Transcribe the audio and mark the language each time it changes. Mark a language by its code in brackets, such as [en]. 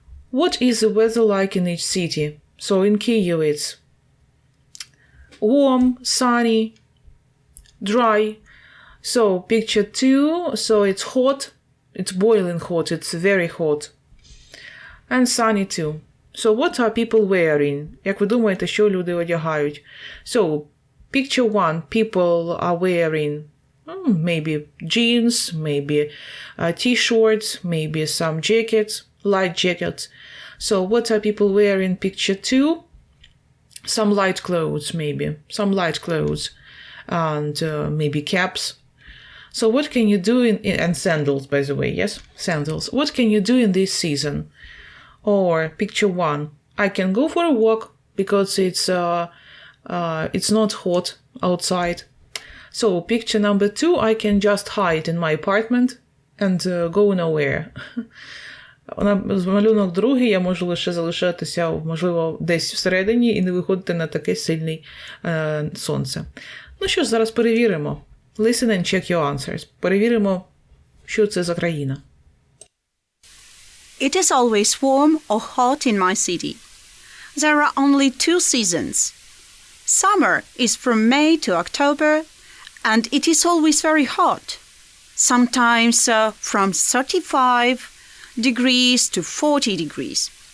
[en] What is the weather like in each city? So, in Kyiv it's warm, sunny, dry. So, picture 2, so it's hot, it's boiling hot, it's very hot. And sunny too. So, what are people wearing? [uk] Як ви думаєте, що люди одягають? [en] So, picture 1, people are wearing maybe jeans, maybe t-shirts, maybe some jackets, light jackets. So, what are people wearing? Picture 2, some light clothes, maybe. Some light clothes. And maybe caps. So, what can you do and sandals, by the way, yes? Sandals. What can you do in this season? Or picture 1, I can go for a walk because it's not hot outside. So picture number 2, I can just hide in my apartment and go nowhere. [uk] Малюнок другий, я можу лише залишатися, можливо, десь всередині і не виходити на таке сильне сонце. Ну що ж, зараз перевіримо. [en] Listen and check your answers. [uk] Перевіримо, що це за країна. [en] It is always warm or hot in my city. There are only 2 seasons. Summer is from May to October, and it is always very hot. Sometimes from 35 degrees to 40 degrees.